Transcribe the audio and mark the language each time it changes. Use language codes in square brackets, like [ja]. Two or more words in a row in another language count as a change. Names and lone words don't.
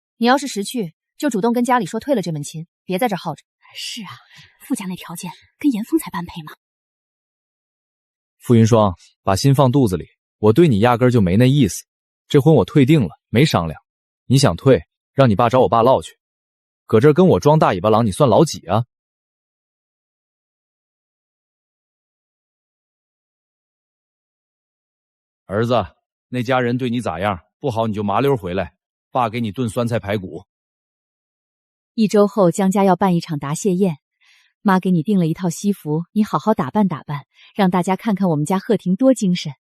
[zh] 你要是識趣，就主動跟家裡說退了這門親，別在這耗着。是啊，傅家那條件跟嚴峰才般配嘛。傅雲霜，把心放肚子裡，我對你壓根就沒那意思。這婚我退定了，沒商量。你想退，讓你爸找我爸嘮去。搁這兒跟我裝大尾巴狼，你算老幾啊？兒子，那家人對你咋樣？不好你就麻溜回來，爸給你燉酸菜排骨。 1周後江家要辦一場答謝宴，媽給你訂了一套西服，你好好打扮打扮，讓大家看看我們家鶴婷多精神。